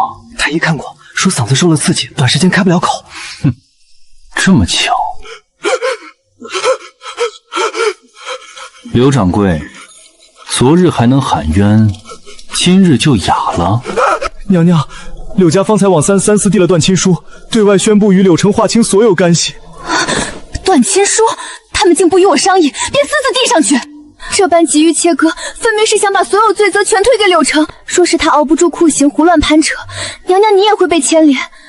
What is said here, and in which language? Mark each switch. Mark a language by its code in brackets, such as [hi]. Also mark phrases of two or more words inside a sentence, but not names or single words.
[zh] 太醫看過，說嗓子受了刺激，短時間開不了口。哼，這麼巧。柳掌櫃，昨日還能喊冤，今日就啞了。娘娘，柳家方才往三司遞了斷親書，對外宣布與柳城劃清所有干係。斷親書？他們竟不與我商議，便私自遞上去。這般急於切割，分明是想把所有罪責全推給柳城。說是他熬不住酷刑，胡亂攀扯，娘娘你也會被牽連。